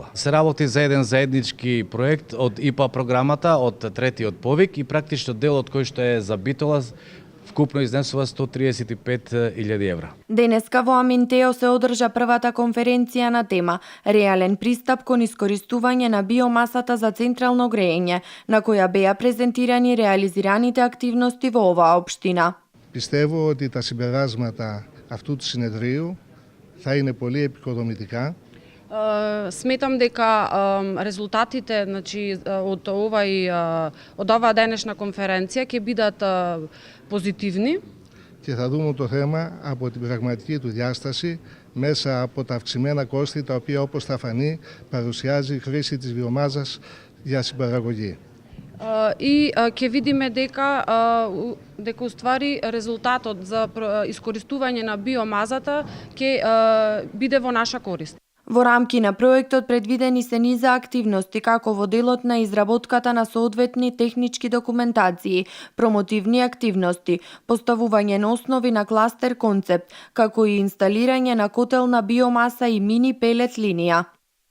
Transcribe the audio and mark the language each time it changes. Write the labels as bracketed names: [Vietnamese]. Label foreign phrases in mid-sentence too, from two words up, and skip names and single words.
[Macedonian] Се работи за еден заеднички проект од ИПА програмата, од третиот повик и практично делот кој што е за Битола вкупно изнесува 135.000 евра. Денеска во Аминтео се одржа првата конференција на тема Реален пристап кон искористување на биомасата за централно грејење, на која беа презентирани реализираните активности во оваа општина. [Greek] Πιστεύω ότι τα συμπεράσματα αυτού του συνεδρίου θα είναι πολύ επικοδομητικά. [Macedonian] Сметам дека резултатите, од оваа денешна конференција ќе бидат позитивни. [Greek] Και θα δούμε το θέμα από την πραγματική του διάσταση μέσα από τα αυξημένα κόστη τα οποία, όπως θα φανεί, παρουσιάζει η χρήση της βιομάζας για συμπαραγωγή. [Macedonian] И ќе видиме дека уствари резултатот за искористување на биомазата ќе биде во наша корист. Во рамки на проектот предвидени се низа активности како во делот на изработката на соодветни технички документации, промотивни активности, поставување на основи на кластер концепт, како и инсталирање на котел на биомаса и мини пелет линија.